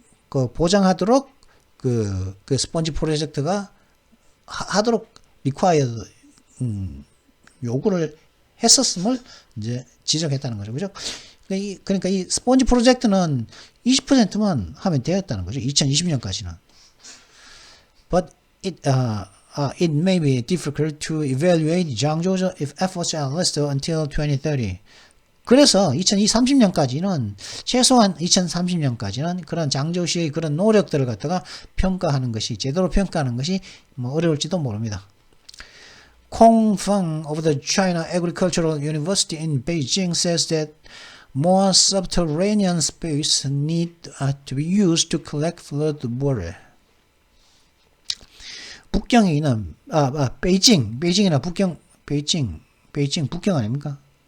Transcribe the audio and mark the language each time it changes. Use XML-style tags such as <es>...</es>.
<ko>보장하도록 그 스폰지 프로젝트가 하도록 required 요구를 했었음을 이제 지적했다는 거죠. 그죠? 그러니까 이 스폰지 프로젝트는 20%만 하면 되었다는 거죠. 2020년까지는.</ko> <en>But it may be difficult to evaluate Zhangzhou's efforts at least until 2030.</en> <ko>그래서 2030년까지는 최소한 2030년까지는 그런 장저우시의 그런 노력들을 갖다가 제대로 평가하는 것이 어려울지도 모릅니다.</ko> <en>Kong Feng of the China Agricultural University in Beijing says that more subterranean space need to be used to collect flood water.</en> <ko>북경에 있는 베이징이나 베이징 북경 아닙니까?</ko>